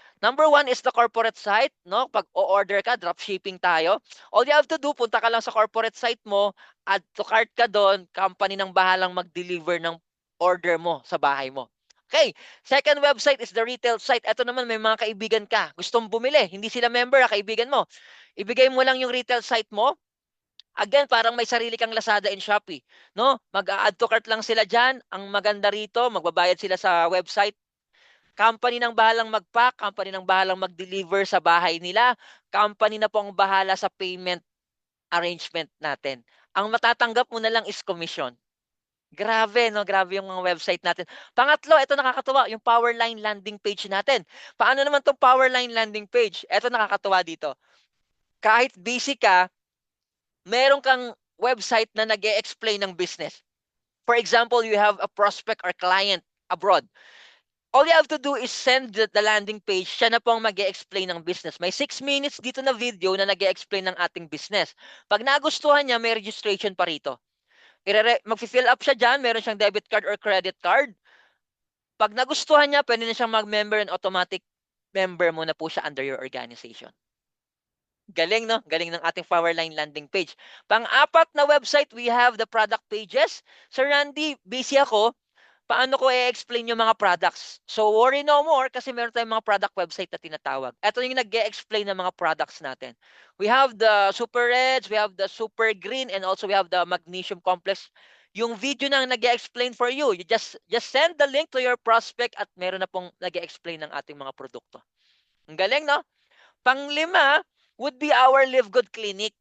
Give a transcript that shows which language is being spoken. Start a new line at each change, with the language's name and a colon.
English: Number 1 is the corporate site, no?
Filipino: Pag o-order ka, dropshipping tayo.
English: All you have to do,
Filipino: punta ka lang sa corporate site mo, add to cart ka doon, company nang bahalang mag-deliver ng order mo sa bahay mo.
English: Okay, second website is the retail site.
Filipino: Ito naman, may mga kaibigan ka, gustong bumili, hindi sila member, kaibigan mo. Ibigay mo lang yung retail site mo. Again, parang may sarili kang Lazada and Shopee, no? Mag-add to cart lang sila diyan. Ang maganda rito, magbabayad sila sa website. Company nang bahalang mag-pack, company nang bahalang mag-deliver sa bahay nila. Company na po ang bahala sa payment arrangement natin. Ang matatanggap mo na lang is commission. Grabe, no? Grabe yung mga website natin. Pangatlo, ito nakakatuwa, yung Powerline landing page natin. Paano naman tong Powerline landing page? Ito nakakatuwa dito. Kahit busy ka, meron kang website na nag-e-explain ng business.
English: For example, you have a prospect or client abroad. All you have to do is send the landing page.
Filipino: Siya na po ang mag-e-explain ng business. May 6 minutes dito na video na nag-e-explain ng ating business. Pag nagustuhan niya, may registration pa rito. Mag-fill up siya dyan. Meron siyang debit card or credit card. Pag nagustuhan niya, pwede na siyang mag-member and automatic member mo na po siya under your organization. Galing, no? Galing ng ating Powerline landing page. Pang-apat na website,
English: we have the product pages.
Filipino: Sir Randy, busy ako. Paano ko i-explain yung mga products? So, worry no more kasi meron tayong mga product website na tinatawag. Ito yung nag-e-explain ng mga products natin.
English: We have the Super Reds, we have the Super Green, and also we have the Magnesium Complex.
Filipino: Yung video na nag-e-explain for you.
English: You just send the link to your prospect
Filipino: at meron na pong nag-e-explain ng ating mga produkto. Ang galing, no? Panglima would be our Live Good Clinic.